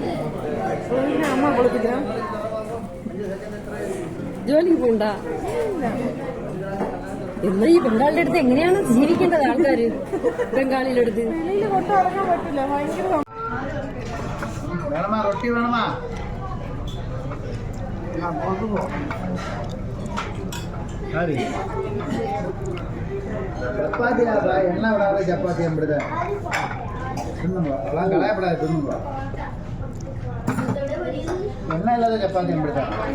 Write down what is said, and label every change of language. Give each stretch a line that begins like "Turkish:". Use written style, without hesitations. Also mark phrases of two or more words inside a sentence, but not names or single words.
Malayalam: അമ്മ കുളിപ്പിക്കണം. ജോലിക്ക് പോണ്ട. എന്നാ ഈ ബംഗാളിയുടെ അടുത്ത് എങ്ങനെയാണ് ജീവിക്കേണ്ടത് ആൾക്കാര്? ബംഗാളിയുടെ അടുത്ത് കൊട്ട ഇറങ്ങാൻ പറ്റില്ല, ഭയങ്കര. റൊട്ടി വേണമാ?
Tamil: சப்பாத்தியா? எண்ணெய் விடாத சப்பாத்தி அப்படிதான் தின்னும்பா. அதெல்லாம் களையப்படாது, தின்னும்பா. எண்ணெய் இல்லாத சப்பாத்தி அப்படிதான்.